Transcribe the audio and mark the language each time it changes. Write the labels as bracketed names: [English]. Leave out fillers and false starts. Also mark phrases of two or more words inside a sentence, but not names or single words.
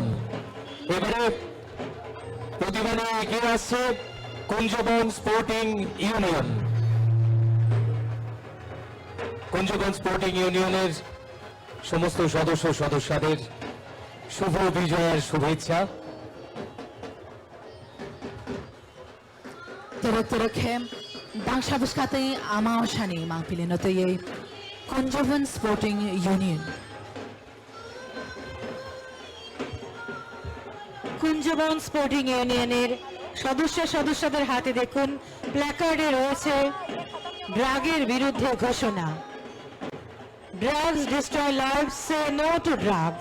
[Bangla] এবারে প্রতিভা নিয়ে এগিয়ে আসছে কুঞ্জবন স্পোর্টিং ইউনিয়ন। কুঞ্জবন স্পোর্টিং ইউনিয়নের সমস্ত সদস্যদের শুভ বিজয়ের শুভেচ্ছা। [Kok Borok] Teruk-terukhem bangsa buskatay amawashani mangpilinotoye Kunjavan Sporting Union. [Bangla] কুঞ্জবন স্পোর্টিং ইউনিয়নের সদস্যদের হাতে দেখুন প্ল্যাকার্ডে রয়েছে ড্রাগের বিরুদ্ধে ঘোষণা। [English] Drugs destroy life, say no to drugs.